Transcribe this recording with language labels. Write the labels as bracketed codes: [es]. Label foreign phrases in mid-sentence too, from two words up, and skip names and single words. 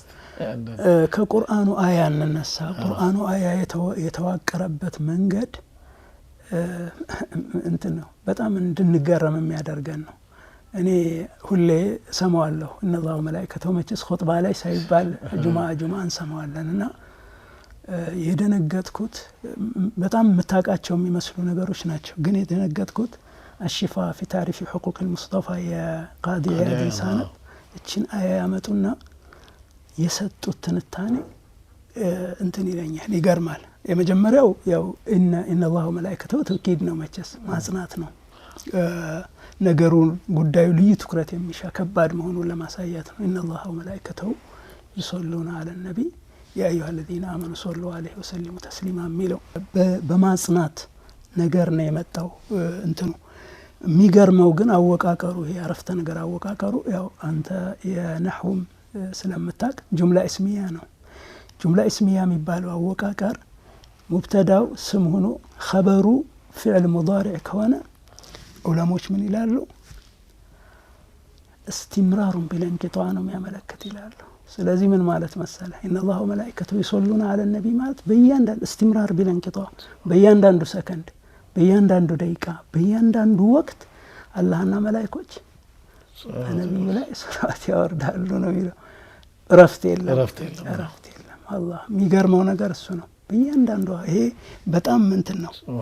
[am] ከቁርአኑ አያ እንነሳ ቁርአኑ አያ የተዋቀረበት መንገድ እንትን ነው በጣም እንድንገረም የሚያደርገን ነው እኔ ሁሌ ሰማዋለሁ [ar] إن الله ملائكته [am] መችስ ኹጥባ ላይ ሳይባል ጁማ እንሰማዋለንና የደነገጥኩት በጣም መታቃቸው የሚመስሉ ነገሮች ናቸው ግን የደነገጥኩት አሽፋ في تعريف حقوق المصطفى የቃዲ ያዲሳና እቺን አያ ያመጡና የሰጡት ትንታኔ እንትን ይለኛል ይገርማል የመጀመሪያው ያው [ar] إن الله ملائكته [am] ተውኪድ ነው መችስ ማጽናት ነው ነገሩን ጉዳዩ ልዩ ትኩረት የሚሻ ከባድ መሆኑን ለማሳየት ነው [ar] إن الله ملائكته ይصلون على النبي يا ايها الذين امنوا صلوا عليه وسلموا تسليما [am] ሚለው በማጽናት ነገር ነው የመጣው እንትኑ የሚገርመው ግን አወቃቀሩ ይሄ አረፍተ ነገር አወቃቀሩ ያው አንተ የነህውም ስለምታቅ [ar] جملة اسمية [am] ነው [ar] جملة اسمية [am] የሚባለው አወቃቀር ሙብተዳው ስም ሆኖ ኸበሩ [ar] فعل مضارع [am] ከሆነ ዑለሞች ምን ይላሉ [ar] استمرار بالانقطاع [am] ነው የሚያመለክት ይላሉ ስለዚህ ምን ማለት መሰለ [ar] ان الله وملائكته يصلون على النبي [am] ማለት በእያንዳንዱ [ar] استمرار بالانقطاع [am] በእያንዳንዱ ሰከንድ በእያንዳንዱ ደቂቃ በእያንዳንዱ ወቅት አላህና መላእክቶች ነብዩ ላይ ሰላዋት ያወርዳሉ ነው የሚለው እረፍት የለም አላህ የሚገርመው ነገር እሱ ነው በእያንዳንዱ ይሄ በጣም እንትን ነው